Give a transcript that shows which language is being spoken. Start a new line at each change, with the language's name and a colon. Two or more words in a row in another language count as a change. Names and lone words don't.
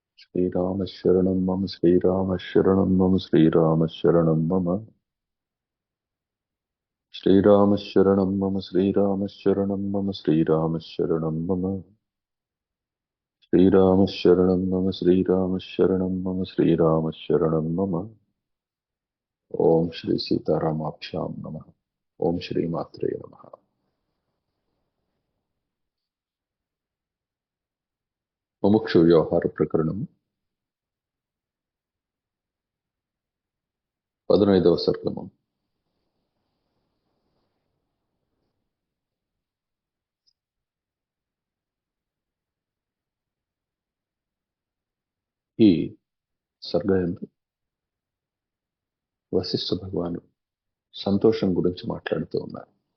Sanskrit: श्रीराम शरणं मम श्रीराम शरणं मम श्रीराम शरणं मम श्रीराम शरणं मम श्रीराम शरणं मम श्रीराम शरणं मम श्रीराम शरणं मम श्रीराम शरणं मम श्रीराम शरणं मम ओम श्री सीतारामाभ्यां नमः। ओम श्री मात्रे नमः।
Telugu: ముముక్షు వ్యవహార ప్రకరణం 15వ సర్గము. ఈ సర్గయందు వశిష్ఠ భగవాను సంతోషం గురించి మాట్లాడుతూ ఉన్నారు.